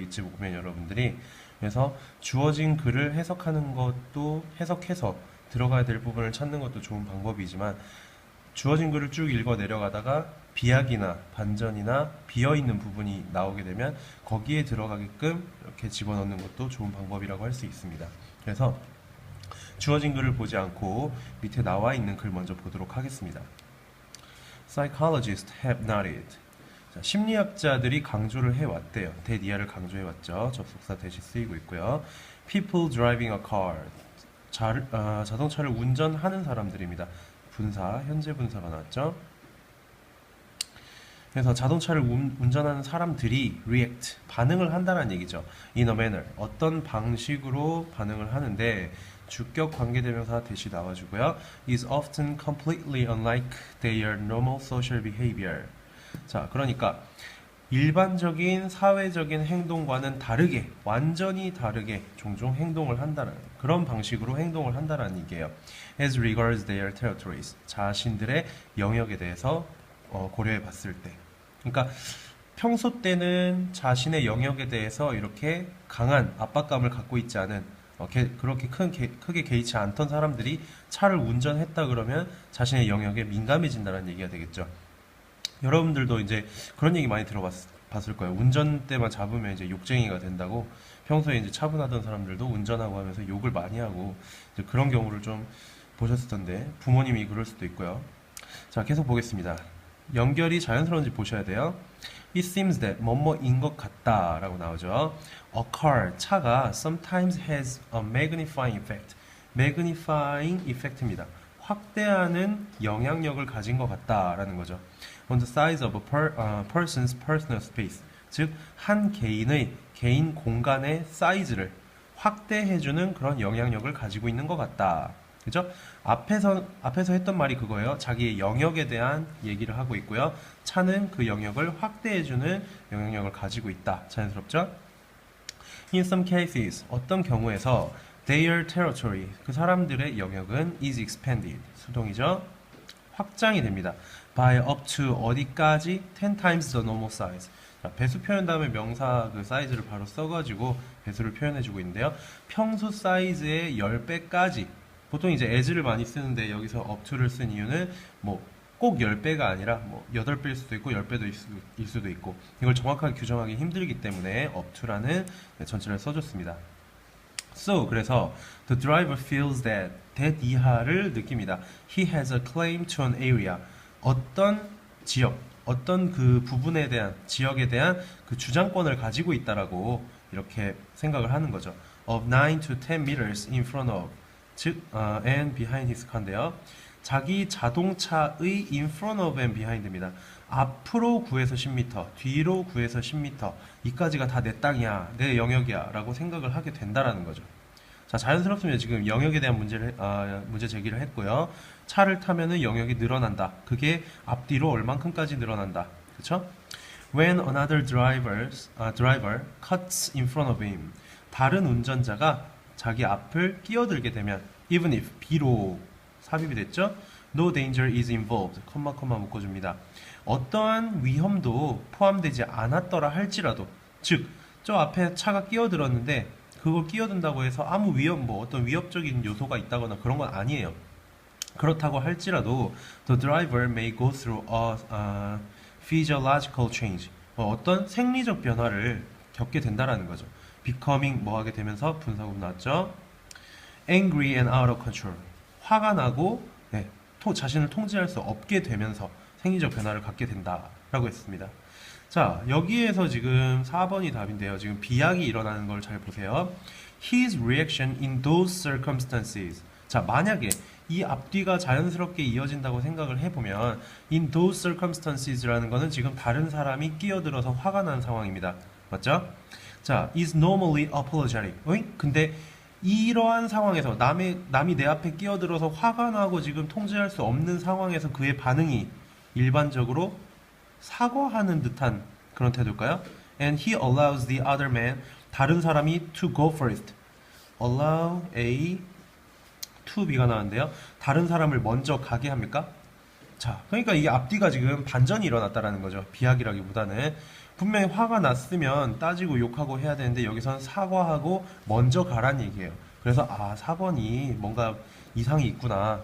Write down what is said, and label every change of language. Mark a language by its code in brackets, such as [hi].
[ko] 이쯤 보면 여러분들이. 그래서 주어진 글을 해석하는 것도 해석해서 들어가야 될 부분을 찾는 것도 좋은 방법이지만 주어진 글을 쭉 읽어 내려가다가 비약이나 반전이나 비어있는 부분이 나오게 되면 거기에 들어가게끔 이렇게 집어넣는 것도 좋은 방법이라고 할 수 있습니다. 그래서 주어진 글을 보지 않고 밑에 나와 있는 글 먼저 보도록 하겠습니다. [en] Psychologists have noted. [ko] 자, 심리학자들이 강조를 해왔대요. 대니아를 강조해왔죠. 접속사 대신 쓰이고 있고요. [en] People driving a car. [ko] 자동차를 운전하는 사람들입니다. 분사, 현재 분사가 나왔죠. 그래서 자동차를 운전하는 사람들이 react, 반응을 한다는 얘기죠. [en] in a manner, [ko] 어떤 방식으로 반응을 하는데 주격 관계대명사 대시 나와주고요. [en] is often completely unlike their normal social behavior. [ko] 자, 그러니까 일반적인 사회적인 행동과는 다르게, 완전히 다르게 종종 행동을 한다는 그런 방식으로 행동을 한다는 얘기예요. [en] As regards their territories, [ko] 자신들의 영역에 대해서 고려해 봤을 때. 그러니까 평소 때는 자신의 영역에 대해서 이렇게 강한 압박감을 갖고 있지 않은 그렇게 크게 개의치 않던 사람들이 차를 운전했다 그러면 자신의 영역에 민감해진다는 얘기가 되겠죠. 여러분들도 이제 그런 얘기 많이 들어봤을 거예요. 운전대만 잡으면 이제 욕쟁이가 된다고. 평소에 이제 차분하던 사람들도 운전하고 하면서 욕을 많이 하고 이제 그런 경우를 좀 보셨을 텐데 부모님이 그럴 수도 있고요. 자, 계속 보겠습니다. 연결이 자연스러운지 보셔야 돼요. [en] It seems that [ko] 뭐뭐인 것 같다 라고 나오죠. [en] A car, [ko] 차가 [en] sometimes has a magnifying effect. magnifying effect입니다. [ko] 확대하는 영향력을 가진 것 같다라는 거죠. [en] On the size of a person's personal space. [ko] 즉, 한 개인의 개인 공간의 사이즈를 확대해주는 그런 영향력을 가지고 있는 것 같다. 그죠? 앞에서 했던 말이 그거예요. 자기의 영역에 대한 얘기를 하고 있고요. 차는 그 영역을 확대해주는 영향력을 가지고 있다. 자연스럽죠? [en] In some cases, [ko] 어떤 경우에서 [en] their territory, [ko] 그 사람들의 영역은 [en] is expanded, [ko] 수동이죠? 확장이 됩니다. [en] by up to [ko] 어디까지? [en] 10 times the normal size. [ko] 자, 배수 표현 다음에 명사 그 사이즈를 바로 써가지고 배수를 표현해주고 있는데요. 평소 사이즈의 10배까지. 보통 이제 as를 많이 쓰는데 여기서 up to를 쓴 이유는 뭐 꼭 10배가 아니라 뭐 8배일 수도 있고 10배도 일 수도 있고 이걸 정확하게 규정하기 힘들기 때문에 up to라는 전체를 써줬습니다. [en] So, [ko] 그래서 [en] the driver feels that [ko] 이하를 느낍니다. [en] He has a claim to an area. [ko] 어떤 지역, 어떤 그 부분에 대한, 지역에 대한 그 주장권을 가지고 있다라고 이렇게 생각을 하는 거죠. [en] Of 9 to 10 meters in front of, 즉, and behind his car인데요. [ko] 자기 자동차의 [en] in front of and behind입니다. [ko] 앞으로 9에서 10m, 뒤로 9에서 10m, 이까지가 다 내 땅이야, 내 영역이야 라고 생각을 하게 된다라는 거죠. 자, 자연스럽습니다. 지금 영역에 대한 문제 제기를 했고요. 차를 타면은 영역이 늘어난다. 그게 앞뒤로 얼만큼까지 늘어난다. 그쵸? [en] When another driver cuts in front of him. [ko] 다른 운전자가 자기 앞을 끼어들게 되면 [en] even if, [ko] 비록 삽입이 됐죠? [en] No danger is involved. [ko] 컴마 묶어줍니다. 어떠한 위험도 포함되지 않았더라 할지라도, 즉, 저 앞에 차가 끼어들었는데 그걸 끼어든다고 해서 아무 어떤 위협적인 요소가 있다거나 그런 건 아니에요. 그렇다고 할지라도 [en] the driver may go through a physiological change. [ko] 어떤 생리적 변화를 겪게 된다라는 거죠. becoming 뭐 하게 되면서 분사구문 나왔죠? [en] angry and out of control. [ko] 화가 나고 자신을 통제할 수 없게 되면서 생리적 변화를 갖게 된다라고 했습니다. 자, 여기에서 지금 4번이 답인데요. 지금 비약이 일어나는 걸 잘 보세요. [en] His reaction in those circumstances. [ko] 자, 만약에 이 앞뒤가 자연스럽게 이어진다고 생각을 해보면 [en] in those circumstances [ko] 라는 거는 지금 다른 사람이 끼어들어서 화가 난 상황입니다. 맞죠? 자, [en] is normally apologetic. [ko] 근데 이러한 상황에서 남이 내 앞에 끼어들어서 화가 나고 지금 통제할 수 없는 상황에서 그의 반응이 일반적으로 사과하는 듯한 그런 태도일까요? [en] and he allows the other man, [ko] 다른 사람이 [en] to go first. allow A to B가 [ko] 나왔는데요. 다른 사람을 먼저 가게 합니까? 자, 그러니까 이게 앞뒤가 지금 반전이 일어났다라는 거죠. 비약이라기보다는 분명히 화가 났으면 따지고 욕하고 해야 되는데 여기선 사과하고 먼저 가란 얘기예요. 그래서 4번이 뭔가 이상이 있구나.